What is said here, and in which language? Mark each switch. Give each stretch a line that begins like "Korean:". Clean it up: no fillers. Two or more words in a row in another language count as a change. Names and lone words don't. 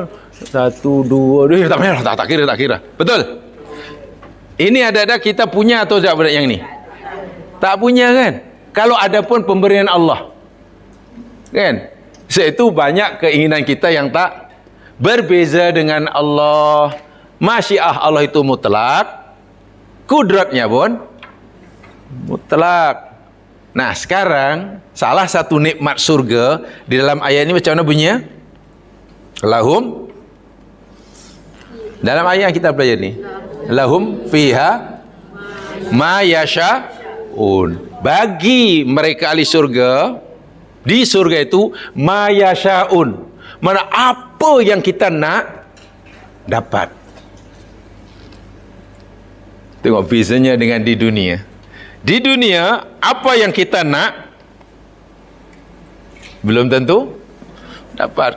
Malay: 1, 2, tak kira. Betul? Ini ada kita punya atau tak yang ini? Tak punya kan? Kalau ada pun pemberian Allah. Kan? Itu banyak keinginan kita yang tak berbeza dengan Allah. Masyiah Allah itu mutlak, kudratnya pun mutlak. Nah, sekarang salah satu nikmat surga di dalam ayat ini macam mana bunyinya? Lahum, dalam ayat yang kita belajar ni,
Arabic: لهم فيها ما يشاءون.
Malay: Bagi mereka ahli surga, di surga itu
Arabic: ما يشاءون,
Malay: mana apa yang kita nak dapat. Tengok bezanya dengan di dunia. Di dunia, apa yang kita nak belum tentu dapat.